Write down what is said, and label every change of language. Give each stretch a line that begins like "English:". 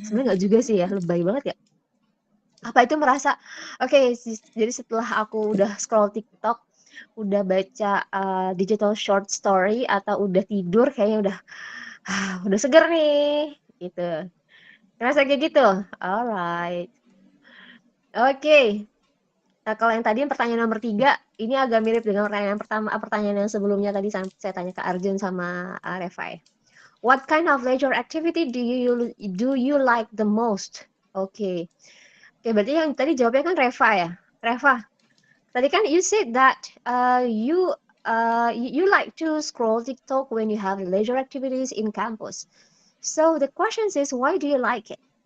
Indonesian: Sebenarnya nggak juga sih ya, lebay banget ya. Apa itu merasa oke, jadi setelah aku udah scroll TikTok, udah baca digital short story atau udah tidur kayaknya udah seger nih gitu. Ngerasa kayak gitu? Alright. Oke. Nah, kalau yang tadi pertanyaan nomor 3, ini agak mirip dengan pertanyaan yang sebelumnya tadi saya tanya ke Arjun sama Reva.
English: What kind of leisure activity do you like the most?
Indonesian: Oke, berarti yang tadi jawabnya kan Reva ya.
English: Reva,
Indonesian: tadi kan
English: you said that you like to scroll TikTok when you have leisure activities in campus. So the question is, why do you like it?